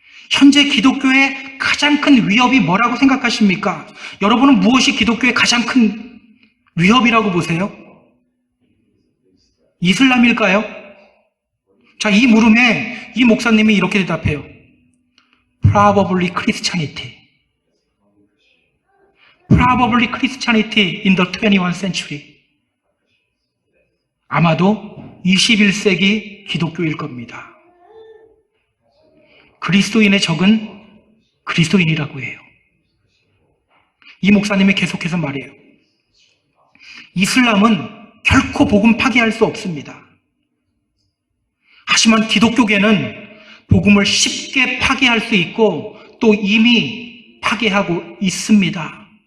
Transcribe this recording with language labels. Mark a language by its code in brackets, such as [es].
[ko] 현재 기독교의 가장 큰 위협이 뭐라고 생각하십니까? 여러분은 무엇이 기독교의 가장 큰 위협이라고 보세요? 이슬람일까요? 자, 이 물음에 이 목사님이 이렇게 대답해요. [en] Probably Christianity. Probably Christianity in the 21st century. [ko] 아마도 21세기 기독교일 겁니다. 그리스도인의 적은 그리스도인이라고 해요. 이 목사님이 계속해서 말해요. 이슬람은 결코 복음 파괴할 수 없습니다. 하지만 기독교계는 복음을 쉽게 파괴할 수 있고 또 이미 파괴하고 있습니다.